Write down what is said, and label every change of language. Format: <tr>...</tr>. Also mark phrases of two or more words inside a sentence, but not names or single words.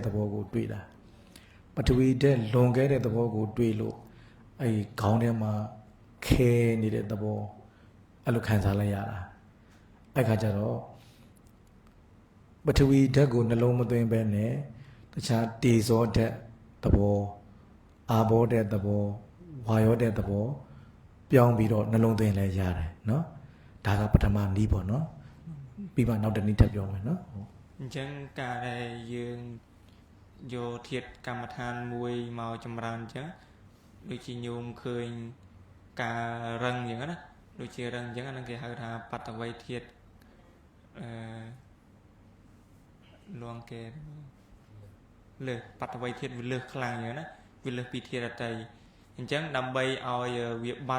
<my>သဘောကိုတွေ့တာပထဝီဓာတ်လွန်ခဲ့တဲ့သဘောကိုတွေ့လို့အဲ့ဒီခေါင်းထဲမှာခဲနေတဲ့သဘောအဲ့လိုခံစားလိုက်ရတာအဲ့ခါကျတော့ပထဝီဓာတ်ကိုနှလုံးမသွင်းဘဲနဲ့တခြားတေဇောဓာတ်သဘောအာဘောဓာတ်သဘောဝါယောဓာတ်သဘောပြောင်းပြီးတော့နှလုံးသွင်းလဲရတယ်နော်ဒါကပထမနည်းပေါ့နော်ပြီးမှနောက်တစ်နည်းထပ်ပြောမယ်နော်</my> <km>អញ្ចឹងការដែលយើងយកធាតុកម្មដ្ឋានមួយមកចម្រើនអញ្ចឹងដូចជាញោមឃើញការរឹងអញ្ចឹងណាដូចជារឹងអញ្ចឹងអានឹងគេហៅថាបតវ័យធាតុ លងគេលើបតវ័យធាតុវាលើសខ្លាំងអញ្ចឹងណាវាលើសពីធាតុដតីអញ្ចឹងដើម្បីឲ្យវាបាត់</km>